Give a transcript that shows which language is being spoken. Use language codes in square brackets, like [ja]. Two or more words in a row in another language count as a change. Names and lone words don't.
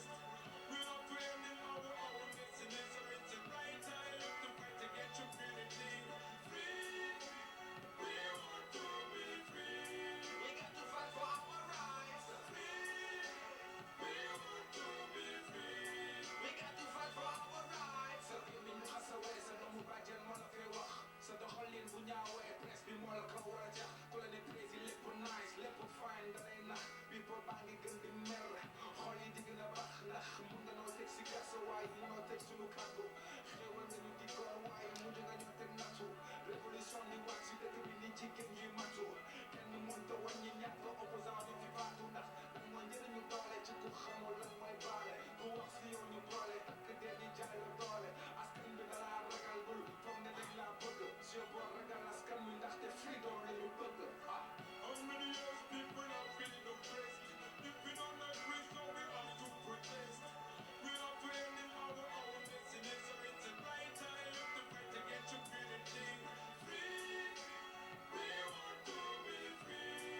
[en] We have to end in our destiny, so it's the right time to fight to get your unity. Free, we want to be free. We got to fight for our rights. Free, we want to be free. We got to fight for our rights. [wo] Sa réew mi ñu xasawee sa doomu bàjjen moo la fay wax sa doxalin bu ñaawee presse bi moo la ko war a jax ku la ne prési lépp nice lépp fine dalay nax bi boo baa ngi gën di mer xool yi di gën a bax ndax mun nga noo teg si kaso waaye munoo teg suñu kàddu xéewal nga ñu diggoon waaye mujj nga ñoo teg nattu révolution di wax si dëkk bi ni jigéen ñuy matu kenn mënta wàññi ñaata opposant ñu fi faatu ndax lan mooy njëriñu doole ci ku xamul lan mooy baale ku wax si yow ñu boole takk dee di jaay la doole askan bi dalaa ragal bul foog ne dañ laa bëgg si boo ragal askan mi ndaxte freedom la ñu bëgg [en] How many years people are feeling oppressed? If we don't agree, so we have to protest. We have to end in our destiny, so it's the right time to fight to get your unity. Free, we want to be free.